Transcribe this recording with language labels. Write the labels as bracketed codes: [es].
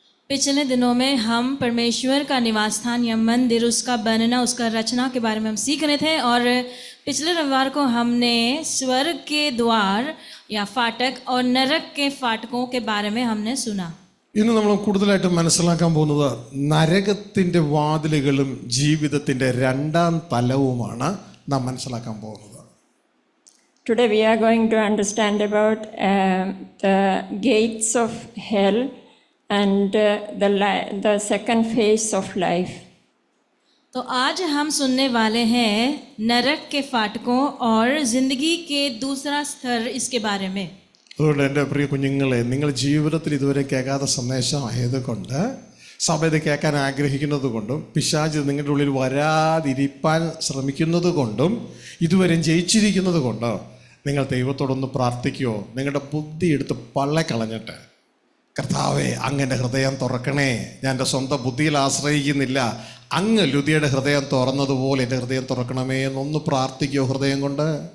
[hi] पिछले दिनों में हम परमेश्वर का निवास स्थान या मंदिर, उसका बनना, उसका रचना के बारे में हम सीख रहे थे. और पिछले रविवार को हमने स्वर्ग के द्वार या फाटक और नरक के फाटकों के बारे में हमने सुना. [ml] ഇന്ന് നമ്മൾ കൂടുതലായിട്ട് മനസ്സിലാക്കാൻ പോകുന്നത് നരകത്തിൻ്റെ വാതിലുകളും ജീവിതത്തിൻ്റെ 2ാം തലവുമാണ് നാം മനസ്സിലാക്കാൻ പോകുന്നത്. [en] Today we are going to understand about the gates of hell and the second phase of life. [hi] तो आज हम सुनने वाले हैं नरक के फाटकों और जिंदगी के दूसरा स्तर इसके बारे में. [ml] അതുകൊണ്ട് എൻ്റെ പ്രിയ കുഞ്ഞുങ്ങളെ, നിങ്ങൾ ജീവിതത്തിൽ ഇതുവരെ കേൾക്കാത്ത സന്ദേശമായതുകൊണ്ട്, സഭ ഇത് കേൾക്കാൻ ആഗ്രഹിക്കുന്നത് കൊണ്ടും പിശാച് നിങ്ങളുടെ ഉള്ളിൽ വരാതിരിപ്പാൻ ശ്രമിക്കുന്നത് കൊണ്ടും ഇതുവരെ ജയിച്ചിരിക്കുന്നത് കൊണ്ടോ നിങ്ങൾ ദൈവത്തോടൊന്ന് പ്രാർത്ഥിക്കുമോ? നിങ്ങളുടെ ബുദ്ധി എടുത്ത് പള്ളക്കളഞ്ഞിട്ട്, കർത്താവേ അങ്ങൻ്റെ ഹൃദയം തുറക്കണേ, ഞാൻ എൻ്റെ സ്വന്തം ബുദ്ധിയിൽ ആശ്രയിക്കുന്നില്ല, അങ്ങ് ലുതിയുടെ ഹൃദയം തുറന്നതുപോലെ എൻ്റെ ഹൃദയം തുറക്കണമേ എന്നൊന്ന് പ്രാർത്ഥിക്കുമോ ഹൃദയം കൊണ്ട്?